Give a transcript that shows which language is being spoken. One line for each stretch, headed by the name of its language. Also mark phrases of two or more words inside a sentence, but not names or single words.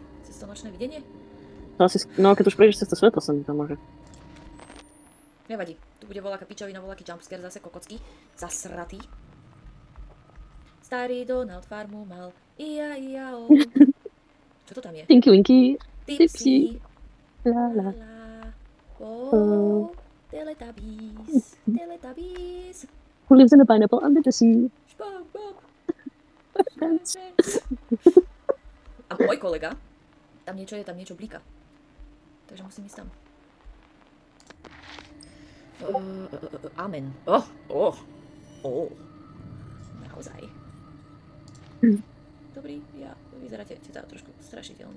Slovak: Cez to nočné videnie? To asi, no keď už prejdeš cez to svetlo, sa mi tam môže. Nevadí. Tu bude voľaká pičovina, voľaký jumpscare, zase kokocký. Zasratý. Starý Donald farmu mal. Ia-ia-o. Čo to tam je? Tinky Winky. Tipsy. La la. Oh, Teletubbies. Teletubbies.
English: Who lives in a pineapple under the sea? SpongeBob.
Slovak: A môj kolega, tam niečo blíka. Takže musím ísť tam. Amen. Naozaj. Dobrý, ja vyzeráte teda trošku strašiteľne.